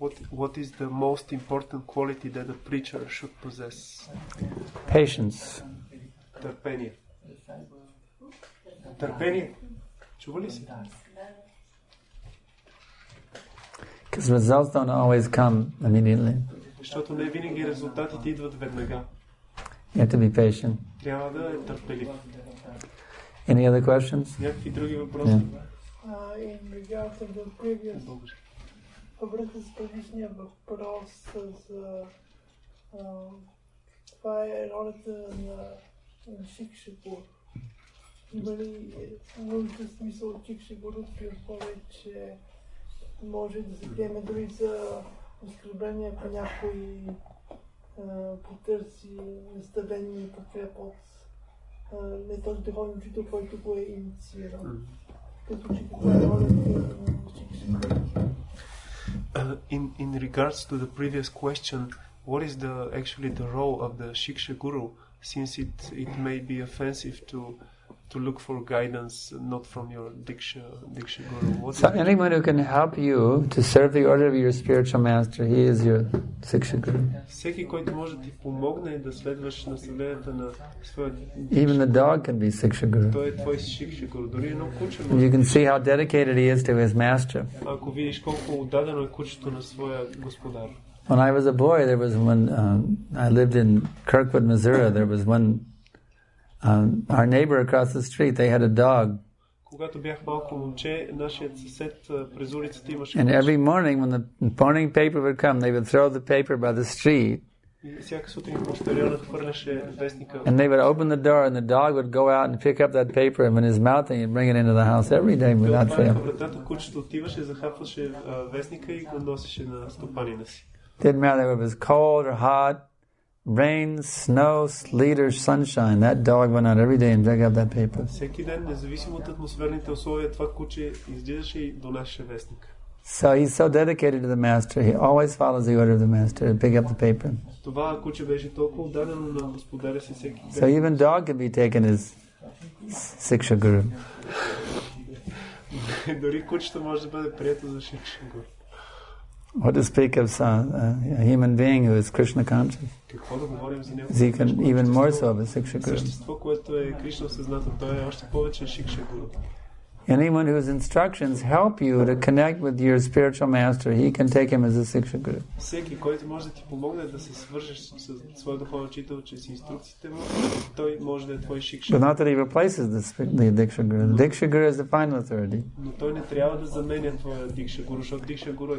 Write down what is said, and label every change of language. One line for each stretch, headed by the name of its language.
English: What is the most important quality that a preacher should possess? Patience.
Bulgarian: Търпение. Търпение. Чува ли се?
English: Because results don't always come immediately.
Bulgarian: Защото не винаги резултатите идват веднага.
English: You have to be patient.
Bulgarian: Трябва да е търпелив.
English: Any other questions?
Bulgarian: Някакви други въпроси?
English: In regards to the previous,
Bulgarian: във връзка с предишния въпрос за това е ролята на Шикшагур. Има ли нужда смисъл от Шикшагур при условие, че може да се приеме дори за оскърбление, ако някой потърси наставение и подкрепа от не този духовен учител, който го е инициирал. Като че каква е ролята на Шикшагур?
English: In regards to the previous question, what is actually the role of the Shiksha Guru, since it may be offensive to look for guidance not from your Diksha Guru? So anyone who can help you to serve the order of your spiritual master, he is your Shiksha Guru.
Bulgarian: Всеки, който може да ти помогне да следваш наставленията на своя
English: Even the dog can be Shiksha Guru.
Bulgarian: той е твой Shiksha Guru. Дори едно куче
English: You can see how dedicated he is to his master.
Bulgarian: Ако видиш колко отдадено е кучето на своя господар.
English: When I was a boy, there was one, I lived in Kirkwood, Missouri, there was one, our neighbor across the street, they had a dog.
Bulgarian: Когато бях малко момче, нашият съсед през улицата имаше
English: And every morning when the morning paper would come, they would throw the paper by the street.
Bulgarian: И всяка сутрин почтальонът хвърляше вестника.
English: And they would open the door and the dog would go out and pick up that paper and in his mouth and he'd bring it into the house every day without fail.
Bulgarian: Вратата, кучето отиваше, захапваше вестника и го носеше на стопанина си.
English: Didn't matter if it was cold or hot, rain, snow, sleet or sunshine. That dog went out every day and dug up that paper.
Bulgarian: Всеки ден, независимо от атмосферните условия, това куче излизаше и донасеше вестник.
English: So he's so dedicated to the master. He always follows the order of the master to pick up the paper.
Bulgarian: Това куче беше толкова отдадено на господаря си всеки ден.
English: So even dog could be taken as Shiksha Guru.
Bulgarian: Дори кучето може да бъде прието за Shiksha Guru.
English: What to speak of a human being who is Krishna conscious?
Bulgarian: Какво да говорим за него?
English: He can even more so of a Shiksha Guru.
Bulgarian: Същество, което е Кришна съзнато, той е още повече Shiksha Guru.
English: Anyone whose instructions help you to connect with your spiritual master, he can take him as a Shiksha Guru.
Bulgarian: Всеки, който може да ти помогне да се свържеш с своя духовен учител чрез инструкциите му, той може да е твой Shiksha.
English: But not that he replaces the Diksha Guru. The Diksha Guru is the final authority.
Bulgarian: Но той не трябва да заменя твоя Diksha Guru, защото Diksha Guru е